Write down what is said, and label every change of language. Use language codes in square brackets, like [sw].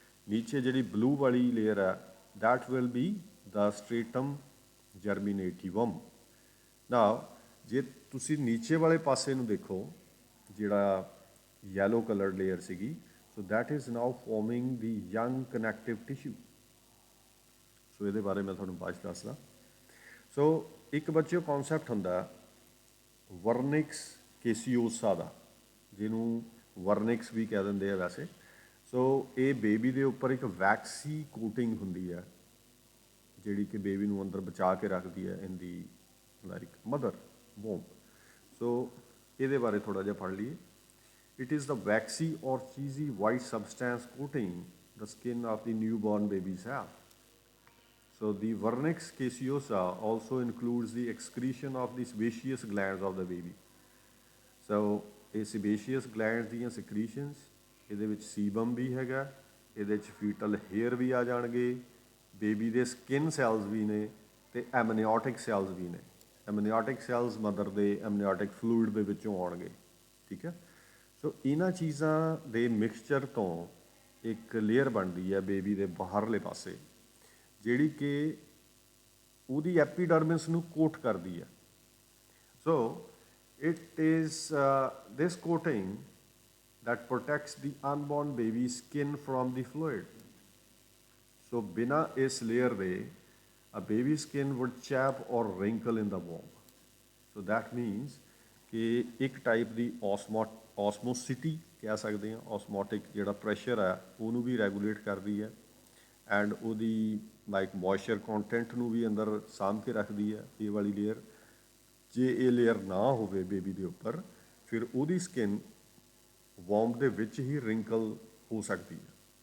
[pa] ਨੀਚੇ ਜਿਹੜੀ blue ਵਾਲੀ layer ਹੈ [en] that will be the stratum germinativum. [pa] Now ਜੇ ਤੁਸੀਂ ਨੀਚੇ ਵਾਲੇ ਪਾਸੇ ਨੂੰ ਦੇਖੋ ਜਿਹੜਾ yellow colored layer ਸੀਗੀ, [en] so that is now forming the young connective tissue. [pa] ਸੋ ਇਹਦੇ ਬਾਰੇ ਮੈਂ ਤੁਹਾਨੂੰ ਬਾਅਦ 'ਚ ਦੱਸਦਾ. ਸੋ ਇੱਕ ਬੱਚਿਓ ਕਨਸੈਪਟ ਹੁੰਦਾ ਵਰਨਿਕਸ ਕੇਸੀਓਸਾ ਦਾ, ਜਿਹਨੂੰ ਵਰਨਿਕਸ ਵੀ ਕਹਿ ਦਿੰਦੇ ਆ ਵੈਸੇ. ਸੋ ਇਹ ਬੇਬੀ ਦੇ ਉੱਪਰ ਇੱਕ ਵੈਕਸੀ ਕੋਟਿੰਗ ਹੁੰਦੀ ਹੈ ਜਿਹੜੀ ਕਿ ਬੇਬੀ ਨੂੰ ਅੰਦਰ ਬਚਾ ਕੇ ਰੱਖਦੀ ਹੈ [en] In the like mother womb. [pa] ਸੋ ਇਹਦੇ ਬਾਰੇ ਥੋੜ੍ਹਾ ਜਿਹਾ ਪੜ੍ਹ ਲਈਏ. [en] It is the waxy or cheesy white substance coating the skin of the newborn baby's hair. So the vernix caseosa also includes the excretion of the sebaceous glands of the baby. [pa] So ਇਹ sebaceous glands ਦੀਆਂ secretions, ਇਹਦੇ ਵਿੱਚ sebum ਵੀ ਹੈਗਾ, ਇਹਦੇ ਵਿੱਚ fetal hair ਵੀ ਆ ਜਾਣਗੇ, baby ਦੇ skin cells ਵੀ ਨੇ ਤੇ amniotic cells ਵੀ ਨੇ. amniotic cells ਮਦਰ ਦੇ amniotic fluid ਦੇ ਵਿੱਚੋਂ ਆਉਣਗੇ. ਠੀਕ ਹੈ. ਸੋ ਇਹਨਾਂ ਚੀਜ਼ਾਂ ਦੇ ਮਿਕਸਚਰ ਤੋਂ ਇੱਕ ਲੇਅਰ ਬਣਦੀ ਹੈ ਬੇਬੀ ਦੇ ਬਾਹਰਲੇ ਪਾਸੇ ਜਿਹੜੀ ਕਿ ਉਹਦੀ ਐਪੀਡਰਮਿਸ ਨੂੰ ਕੋਟ ਕਰਦੀ ਹੈ. [en] So it is this coating that protects the unborn baby's skin from the fluid. So [pa] ਬਿਨਾਂ ਇਸ ਲੇਅਰ ਦੇ [en] a baby's skin would chap or wrinkle in the womb. [pa] So that means ਕਿ ਇੱਕ ਟਾਈਪ ਦੀ ਓਸਮੋਸਿਟੀ ਕਹਿ ਸਕਦੇ ਹਾਂ, ਓਸਮੋਟਿਕ ਜਿਹੜਾ ਪ੍ਰੈਸ਼ਰ ਹੈ ਉਹਨੂੰ ਵੀ ਰੈਗੂਲੇਟ ਕਰਦੀ ਹੈ ਐਂਡ ਉਹਦੀ ਲਾਈਕ ਮੋਇਸਚਰ ਕੰਟੈਂਟ ਨੂੰ ਵੀ ਅੰਦਰ ਸਾਂਭ ਕੇ ਰੱਖਦੀ ਹੈ ਇਹ ਵਾਲੀ ਲੇਅਰ. ਜੇ ਇਹ ਲੇਅਰ ਨਾ ਹੋਵੇ ਬੇਬੀ ਦੇ ਉੱਪਰ ਫਿਰ ਉਹਦੀ ਸਕਿਨ ਵੋਮ ਦੇ ਵਿੱਚ ਹੀ ਰਿੰਕਲ ਹੋ ਸਕਦੀ ਹੈ.